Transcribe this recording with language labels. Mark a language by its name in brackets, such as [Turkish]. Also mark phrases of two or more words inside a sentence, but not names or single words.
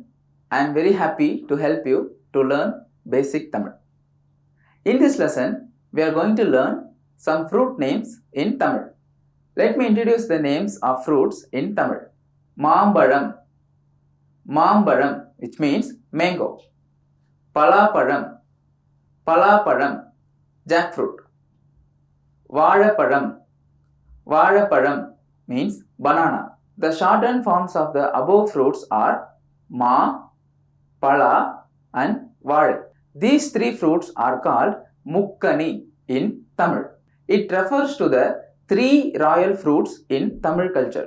[English] I am very happy to help you to learn basic Tamil. In this lesson, we are going to learn some fruit names in Tamil. Let me introduce the names of fruits in Tamil. [Tamil] மாம்பழம், மாம்பழம், [English] which means mango. [Tamil] பலாப்பழம், பலாப்பழம், [English] jackfruit. [Tamil] வாழைப்பழம், வாழைப்பழம் [English] means banana. The shortened forms of the above fruits are Ma, Pala and Vaazhai. These three fruits are called Mukkani in Tamil. It refers to the three royal fruits in Tamil culture.